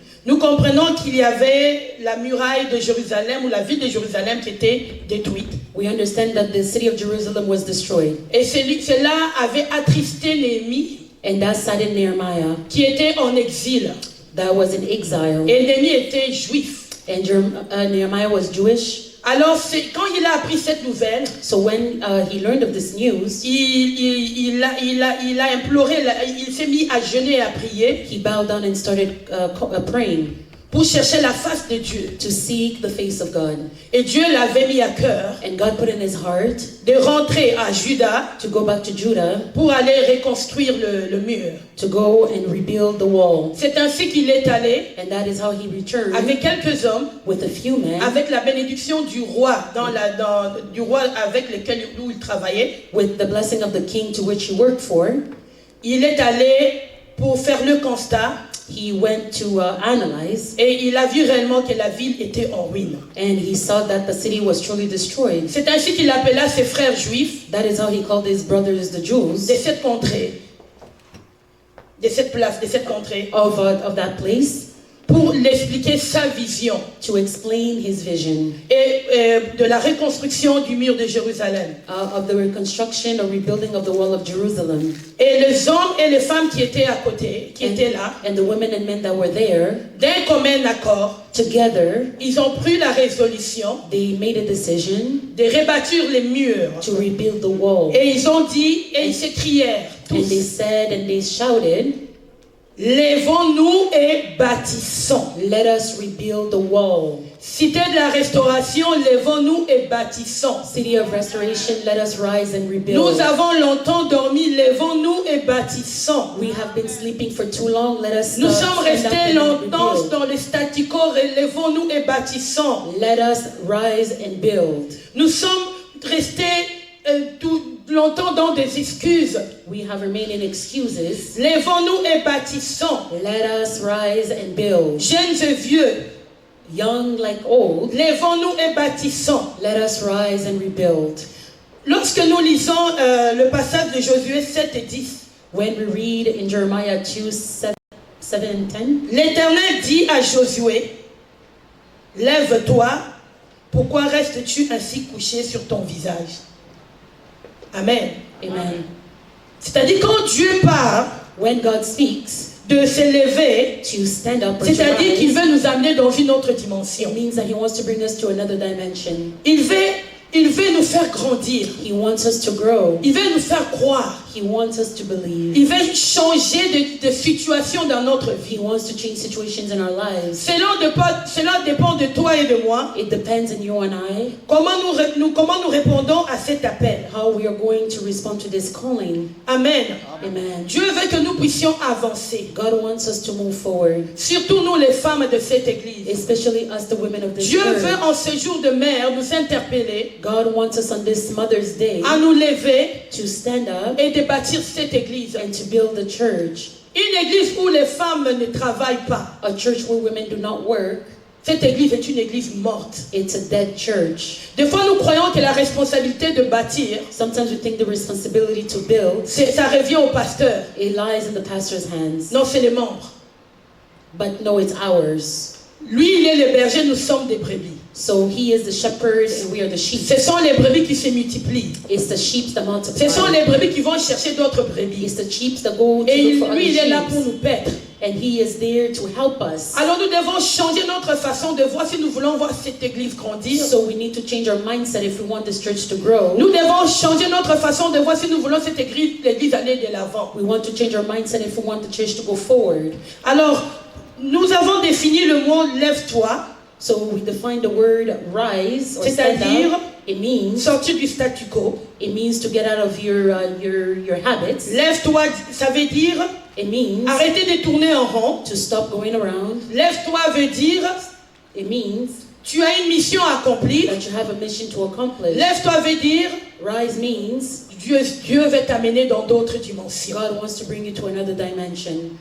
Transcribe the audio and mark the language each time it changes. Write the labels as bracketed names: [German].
[French] nous comprenons qu'il y avait la muraille de Jérusalem ou la ville de Jérusalem qui était détruite. [English] we understand that the city of Jerusalem was destroyed. [French] Et cela avait attristé Néhémie [English] And that saddened Nehemiah, [French] qui était en exil. [English] that was in exile. [French] Et Néhémie était juif. [English] And Nehemiah was Jewish. [French] Alors quand il a appris cette nouvelle, [English] So when he learned of this news, [French] il a imploré, il s'est mis à jeûner et à prier [English] he bowed down and started praying [French] pour chercher la face de Dieu. [English] to seek the face of God. [French] Et Dieu l'avait mis à cœur [English] And God put in his heart [French] de rentrer à Juda [English] to go back to Judah, [French] pour aller reconstruire le mur. [English] to go and rebuild the wall. [French] C'est ainsi qu'il est allé [English] And that is how he returned [French] avec quelques hommes, [English] with a few men, [French] avec la bénédiction du roi, du roi avec lequel il travaillait. [English] with the blessing of the king to which he worked for. [French] Il est allé pour faire le constat [English] He went to analyze, [French] et il a vu réellement que la ville était en ruine. [English] and he saw that the city was truly destroyed. [French] C'est ainsi qu'il appela ses frères juifs [English] That is how he called his brothers the Jews [French] de cette contrée, de cette place, de cette contrée, [English] of that place [French] pour l'expliquer sa vision [English] to explain his vision [French] et de la reconstruction du mur de Jérusalem. [English] of the reconstruction or rebuilding of the wall of Jerusalem. [French] Et les hommes et les femmes qui étaient à côté, qui étaient là, [English] And the women and men that were there, [French] d'un commun accord, [English] together, [French] ils ont pris la résolution [English] they made a decision [French] de rebâtir les murs. [English] to rebuild the wall. [French] Et ils ont dit, et ils s'écrièrent [English] And they [French] tous, [English] said and they shouted, [French] lèvons-nous et bâtissons. [English] let us rebuild the wall. [French] Cité de la restauration, lèvons-nous et bâtissons. [English] City of restoration, let us rise and rebuild. [French] Nous avons longtemps dormi, lèvons-nous et bâtissons. [English] We have been sleeping for too long, let us [French] Nous sommes restés [English] and [French] longtemps [English] rebuild. [French] dans le statu quo, lèvons-nous et bâtissons. [English] Let us rise and build. [French] Nous sommes restés tout longtemps dans des excuses. [English] We have remained in excuses. [French] Lèvons-nous et bâtissons. [English] Let us rise and build. [French] Jeunes et vieux, [English] Young like old, [French] lèvons-nous et bâtissons. [English] let us rise and rebuild. [French] Lorsque nous lisons le passage de Josué 7 et 10, [English] When we read in Jeremiah 2, 7 and 10, [French] l'Éternel dit à Josué, lève-toi, pourquoi restes-tu ainsi couché sur ton visage? Amen. [English] amen. [French] C'est-à-dire quand Dieu parle [English] When God speaks [French] de s'élever, [English] to stand up or to [French] c'est-à-dire qu'il [English] rise, [French] veut nous amener dans une autre dimension. [English] it means that he wants to bring us to another dimension. [French] Il veut nous faire grandir. [English] He wants us to grow. [French] Il veut nous faire croire. [English] He wants us to believe. [French] Il veut changer de situation dans notre [English] He wants to change situations in our lives. [French] Cela dépend de toi et de moi. [English] It depends on you and I, [French] Comment nous répondons à cet appel. [English] how we are going to respond to this calling. [French] Amen. [English] Amen. [French] Dieu veut que nous puissions avancer. [English] God wants us to move forward, [French] Surtout nous les femmes de cette église. [English] especially us, the women of this [French] Dieu veut [English] church. [French] en ce jour de mère nous interpeller, [English] God wants us on this Mother's Day [French] à nous lever [English] to stand up [French] et de bâtir cette église. [English] and to build the church. [French] Une église où les femmes ne travaillent pas. [English] A church where women do not work. [French] Cette église est une église morte. [English] It's a dead church. [French] Des fois, nous croyons que la responsabilité de bâtir, [English] Sometimes we think the responsibility to build, [French] ça revient au pasteur. [English] it lies in the pastor's hands. [French] Non, c'est les membres. [English] But no, it's ours. [French] Lui, il est le berger, nous sommes des brebis. [English] So he is the shepherd and we are the sheep. [French] Ce sont les brebis qui se multiplient. [English] It's the sheep that [French] Ce sont [English] multiply. [French] les brebis qui vont chercher d'autres brebis. [English] It's the sheep that go to [French] Et [English] look for [French] lui, il est là [English] other [French] pour [English] sheep. [French] nous paître. [English] And he is there to help us. [French] Alors nous devons changer notre façon de voir si nous voulons voir cette église grandir. [English] So we need to change our mindset if we want this church to grow. [French] Nous devons changer notre façon de voir si nous voulons cette l'église aller de l'avant. [English] We want to change our mindset if we want the church to go forward. [French] Alors, nous avons défini le mot lève-toi, [English] So we define the word rise or stand [French] c'est-à-dire [English] up. It means [French] sortir du statu quo. [English] to get out of your habits. [French] Lève-toi, ça veut dire [English] It means [French] arrêter de tourner en rond. [English] to stop going around. [French] Lève-toi veut dire [English] It means [French] tu as une mission à accomplir. [English] that you have a mission to accomplish. [French] Lève-toi veut dire, [English] Rise means [French] Dieu veut t'amener dans d'autres dimensions. [English] God wants to bring you to another dimension.